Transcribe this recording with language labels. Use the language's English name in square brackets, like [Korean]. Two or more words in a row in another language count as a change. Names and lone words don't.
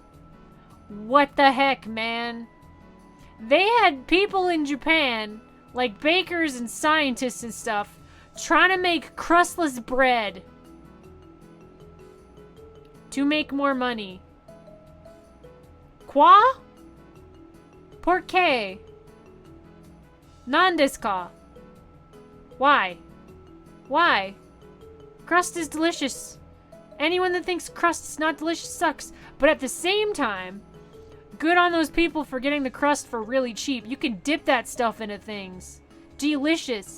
[English] What the heck, man? They had people in Japan, like bakers and scientists and stuff, trying to make crustless bread to make more money. Qua? Porqué? [Japanese] 何ですか? [English] Why? Why? Crust is delicious. Anyone that thinks crust's not delicious sucks. But at the same time, good on those people for getting the crust for really cheap. You can dip that stuff into things. Delicious.